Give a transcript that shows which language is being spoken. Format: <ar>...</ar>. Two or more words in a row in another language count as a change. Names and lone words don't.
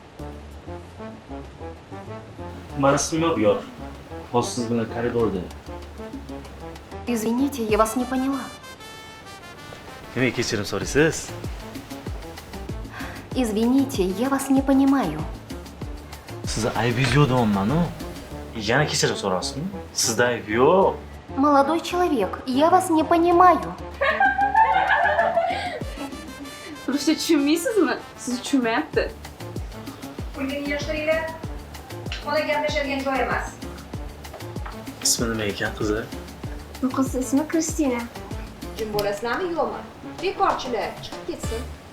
<uz>Mani ismim Yor. Hozir siz bilan koridorda.</uz> <ru>Извините, я вас не поняла.</ru> <uz>Nimaga kechirim so'raysiz?</uz> <ru>Извините, я вас не понимаю.</ru> <uz>Sizni aybingiz yo'q deyapman-ku. Yana kechirim so'rasizmi? Sizda ayb yo'q.</uz> <ru>Молодой человек, я вас не понимаю.</ru> <uz>Ruscha tushunmaysizmi? Siz tushunmayapti. Kulgini yig'ishtiringlar. Ona gaplashadigan joy emas. Ismi nima ekan qizi? Bu qiz ismi Kristina. Jim bo'lasizlarmi yo'qmi? Bekorchilar chiqib ketsin.</uz>